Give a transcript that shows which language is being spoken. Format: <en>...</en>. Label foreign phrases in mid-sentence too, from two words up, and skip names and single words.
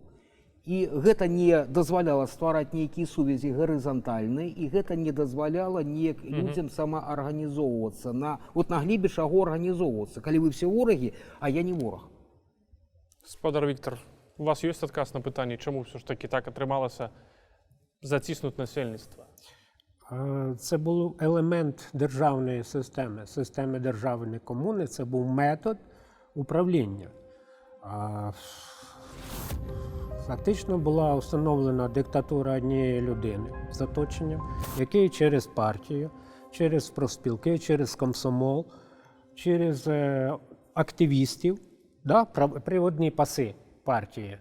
<be>І гэта не дазваляла ствараць нейкія сувязі гарызантальныя, і гэта не дазваляла людзям самаарганізоўвацца, на глебе чаго арганізоўвацца, калі вы все ворагі, а я не вораг. Спадар Віктор, у вас ёсць адказ на пытанне, чаму</be> <uk>все ж таки</uk> <be>так атрымалася заціснуць насельніцтва?</be> <uk>Це був елемент державної системи державної комуни, це був метод управління. Фактично була встановлена диктатура однієї людини з оточенням, який через партію, через профспілки, через комсомол, через активістів да, приводні паси партії.</uk>